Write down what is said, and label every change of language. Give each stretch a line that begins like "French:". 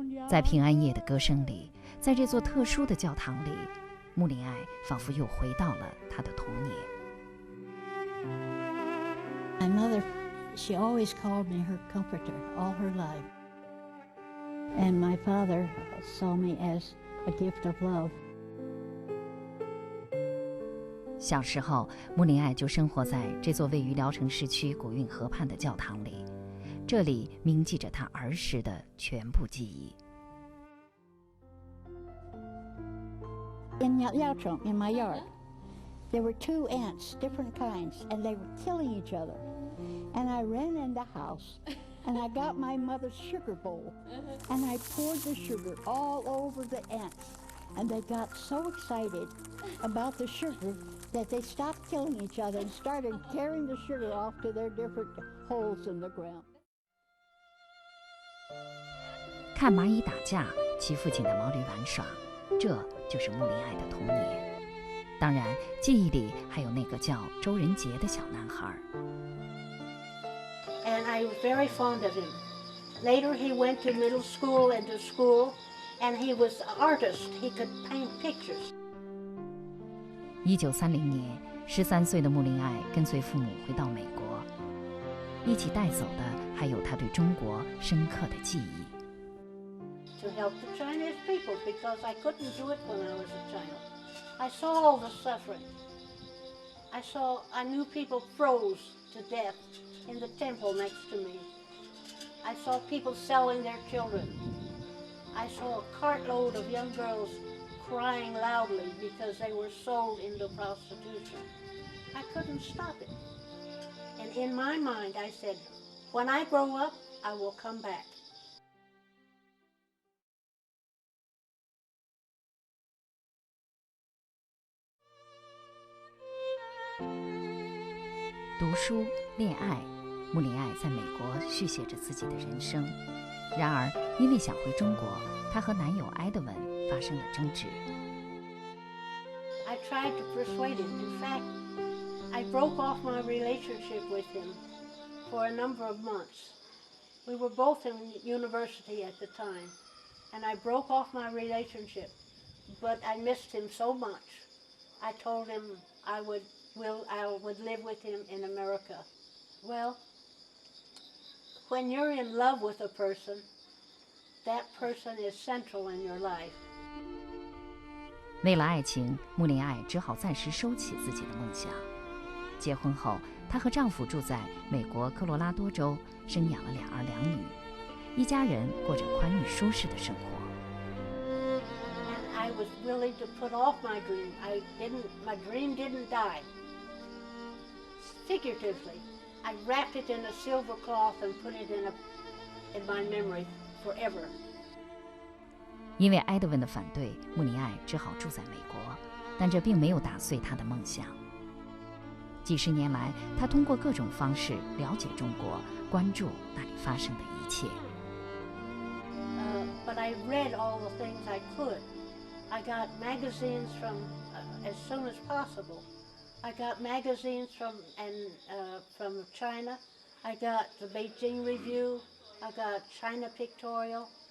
Chinese: 在平安夜的歌声里，在这座特殊的教堂里，牧琳爱仿佛又回到了她的童年。
English: My mother, she always called me her comforter all her life. And my father saw me as a gift of love.
Chinese: 小时候，牧琳爱就生活在这座位于聊城市区古运河畔的教堂里，这里铭记着她儿时的全部记忆。
English: In Liaocheng, in my yard, there were 2 ants, different kinds, and they were killing each other. And I ran in the house, and I got my mother's sugar bowl, and I poured the sugar all over the ants. And they got so excited about the sugar that they stopped killing each other and started carrying the sugar off to their different holes in the ground.
Chinese: 看蚂蚁打架，骑父亲的毛驴玩耍，这就是牧琳爱的童年。当然，记忆里还有那个叫周仁杰的小男孩。
English: And I was very fond of him. Later, he went to middle school and to school, and he was an artist. He could paint pictures.
Chinese: 1930年，13岁的牧琳爱跟随父母回到美国，一起带走的还有他对中国深刻的记忆。
English: To help the Chinese people, because I couldn't do it when I was a child. I saw all the suffering. I knew people froze to death in the temple next to me. I saw people selling their children. I saw a cartload of young girls crying loudly because they were sold into prostitution. I couldn't stop it. And in my mind, I said, when I grow up, I will come back.
Chinese: 读书、恋爱，牧琳爱在美国续写着自己的人生。然而，因为想回中国，她和男友埃德文发生了争执。
English: I tried to persuade him. In fact, I broke off my relationship with him for a number of months. We were both in university at the time, and I broke off my relationship, but I missed him so much. I told him I would live with him in America. Well, when you're in love with a person, that person is central in your life.
Chinese: 为了爱情，牧琳爱只好暂时收起自己的梦想。结婚后，她和丈夫住在美国科罗拉多州，生养了2儿2女，一家人过着宽裕舒适的生活。
English: And I was willing to put off my dream. My dream didn't die. Figuratively, I wrapped it in a silver cloth and put it in my memory forever.
Chinese: 因为埃德文的反对，牧琳爱只好住在美国，但这并没有打碎她的梦想。几十年来，她通过各种方式了解中国，关注那里发生的一切。
English: But I read all the things I could. I got magazines from as soon as possible. I got magazines from China. I got the Beijing Review. I got China Pictorial.